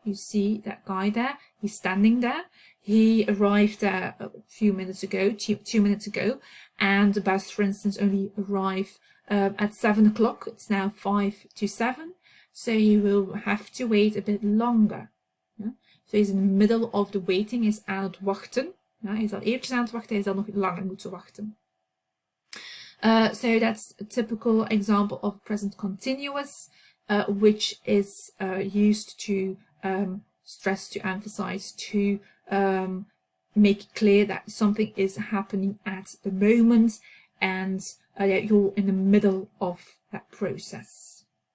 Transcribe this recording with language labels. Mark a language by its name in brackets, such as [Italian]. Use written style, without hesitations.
[English] You see that guy there. He's standing there. He arrived there a few minutes ago, 2 minutes ago, and the bus, for instance, only arrived at 7 o'clock. It's now 5 to 7, so he will have to wait a bit longer. Yeah? So he's in the middle of the waiting. He's [Dutch] aan het wachten. Ja, hij is al eventjes aan het wachten. Hij zal nog langer moeten wachten. [English] So that's a typical example of present continuous, which is used to stress, to emphasize, to make it clear that something is happening at the moment and that you're in the middle of that process.